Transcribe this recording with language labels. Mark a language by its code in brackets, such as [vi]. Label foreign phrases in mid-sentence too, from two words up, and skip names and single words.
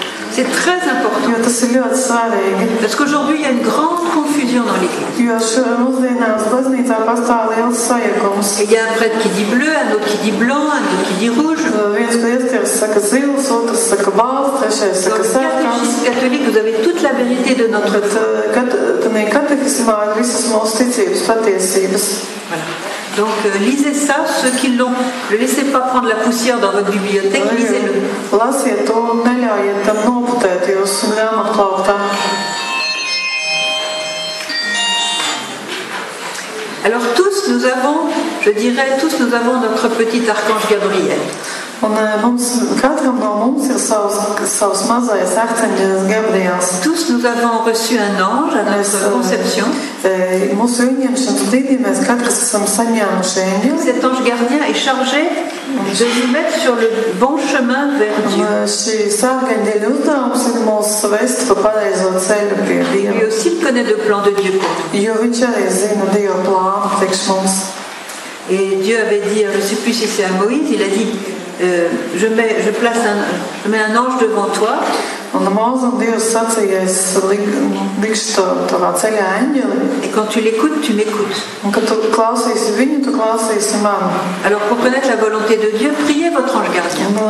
[fr] C'est très important. [lv] Jo tas ir ļoti svarīgi. [fr] Parce qu'aujourd'hui, il y a une grande confusion dans l'Église. [lv] Jo mūsdienās baznīcā pastāv liels sajukums. [fr] Il y a un prêtre qui dit bleu, un autre qui dit blanc, un autre qui dit rouge. [lv] Viens priesteris saka zils, otrs saka balts, trešais saka sarkans. [fr] Dans le catéchisme catholique, vous avez toute la vérité de notre foi. [lv] Katehismā ir visas mūsu ticības patiesības. [fr] Voilà. Donc lisez ça, ceux qui l'ont. Ne laissez pas prendre la poussière dans votre bibliothèque, lisez-le. [lv] Lasiet to un neļaujiet tam noputēt jūsu grāmatplauktā. [fr] Alors tous nous avons, je dirais, tous nous avons notre petit archange Gabriel. [lv] Un katram no mums ir savs mazais archanģelis Gabriels. [fr] Tous nous avons reçu un ange à notre conception. [lv] Mūsu ieņemšanas brīdī mēs katrs esam saņēmuši eņģeli. [fr] Cet ange gardien est chargé de nous mettre sur le bon chemin vers Dieu. [lv] Šīs archanģeļa uzdevums ir mūs vest pa pareizo ceļu pie Dieva. [fr] Lui aussi il connaît le plan de Dieu pour nous. [lv] Jo viņš arī zina Dieva plānu priekš mums. [fr] Et Dieu avait dit, je ne sais plus si c'est à Moïse, il a dit je mets un ange devant toi. Et quand tu l'écoutes, tu m'écoutes. Alors pour connaître la volonté de Dieu, priez votre ange gardien.